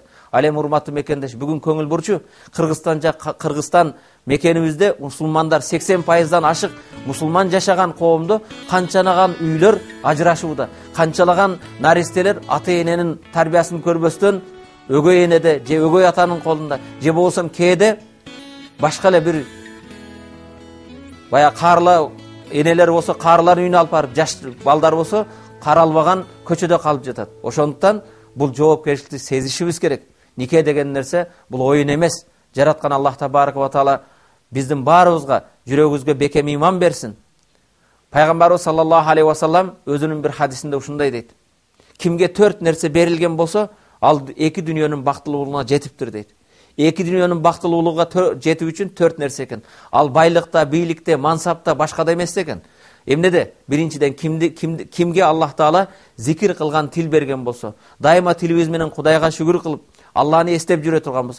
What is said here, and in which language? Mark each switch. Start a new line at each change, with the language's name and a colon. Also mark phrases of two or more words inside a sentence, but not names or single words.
Kyrgyz: Ал эми урматтуу мекендеш, бүгүн көңүл бурчу Кыргызстан мекенибизде мусулмандар 80%дан ашык мусулман жашаган коомдо канчалаган үйлөр ажырашууда, канчалаган наристелер ата-эненин тарбиясын көрбөстөн өгөй энеде же өгөй атанын колунда, же болбосо кээде башка эле бир бая карла энелер болсо карлар үйүнө алып барып, жаш балдар болсо каралбаган көчөдө калып жатат. Ошондуктан бул жоопкерчиликти сезишибиз керек. Нике деген нерсе бул оюн эмес. Жараткан Аллах
Arabic: تبارك وتعالى
Kyrgyz: биздин баарыбызга жүрөгүбүзгө бекем иман берсин. Пайгамбарыбыз
Arabic: صلى الله عليه وسلم
Kyrgyz: өзүнүн бир хадисинде ушундай дейт. Кимге 4 нерсе берилген болсо, ал 2 дүйнөнүн бактылуулугуна жетиптир дейт. 2 дүйнөнүн бактылуулугуна жетүү үчүн 4 нерсе экен. Ал байлыкта, бийликте, мансапта, башкада эмес экен. Эмнеде? Биринчиден кимге Аллах таала зикир кылган тил берген болсо, дайыма тилибиз менен Кудайга шүгүр кылып, Аллахны эстеп жүрө турган болсок.